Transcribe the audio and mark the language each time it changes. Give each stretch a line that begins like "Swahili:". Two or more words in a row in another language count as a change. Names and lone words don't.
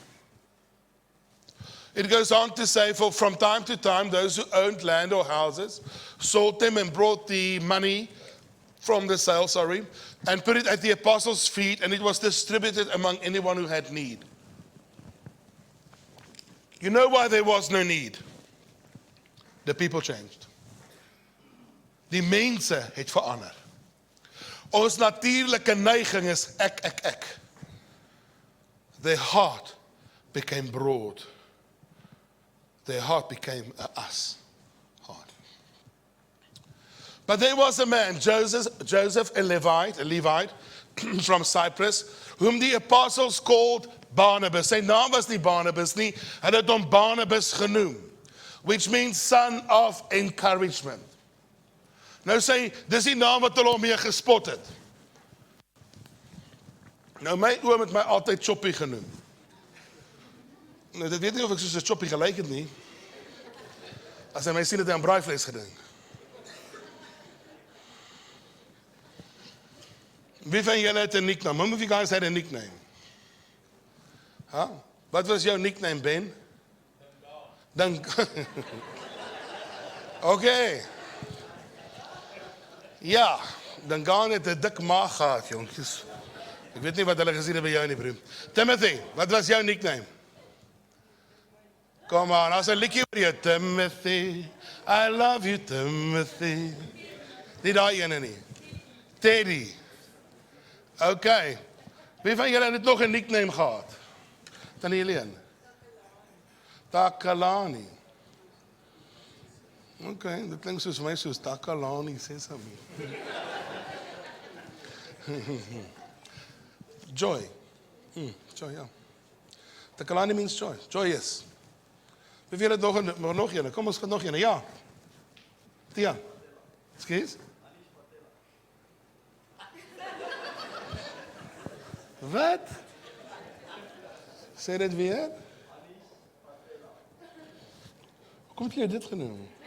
English: It goes on to say, for from time to time, those who owned land or houses sold them and brought the money from the sale, and put it at the apostles' feet, and it was distributed among anyone who had need. You know why there was no need? The people changed.
Afrikaans: Die mense het verander. Ons natuurlike neiging is ek.
English: Their heart became broad. Their heart became a us heart. But there was a man, Joseph, a Levite from Cyprus, whom the apostles called Barnabas.
Afrikaans: Sy naam was nie Barnabas nie, hulle het hom Barnabas genoem,
English: which means son of encouragement.
Afrikaans: Nou sê, dis die naam wat hulle hom mee gespot het. Nou my oom het my altyd Choppie genoem. Nou, dit weet nie of ek soos 'n Choppie gelyk het nie. As hy my sien het hy aan braaivlees gedink. Wie van julle het 'n nickname?
English: How many of you guys had a nickname? Huh?
Afrikaans: Wat was jou nickname, Ben? Dink. Okay. Ja, dan gaan het 'n dik maag gehad, jonkies. Ek weet nie wat hulle gesien het by jou nie, broer. Timothy, wat was jou nickname?
English: Come on,
Afrikaans: as 'n liedjie oor jou,
English: Timothy. I love you, Timothy.
Afrikaans: Nie daai ene nie. Teddy. Okay. Wie van julle het nog 'n nickname gehad? Tannie Helene. Takalani. Okay, dit klink soos my soos Takalani, Sesame. Joy. Joy, ja.
English: Takalani means joy. Joyous.
Afrikaans: Wie wil het nog een? Kom, ons gaan nog een. Ja. Tia. Excuse? Wat? Sê dit weer? Hoe het jy dit genoem?